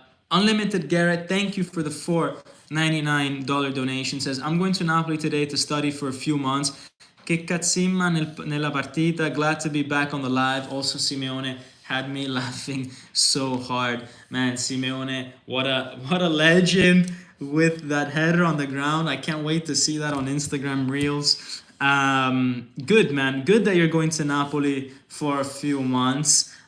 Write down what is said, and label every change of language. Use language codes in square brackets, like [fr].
[en] Unlimited Garrett, thank you for the $4.99 donation. Says, I'm going to Napoli today to study for a few months. [it] Che cazzimma nella partita. [en] Glad to be back on the live. Also, Simeone had me laughing so hard. Man, Simeone, what a legend with that header on the ground. I can't wait to see that on Instagram Reels. Good, man. Good that you're going to Napoli for a few months.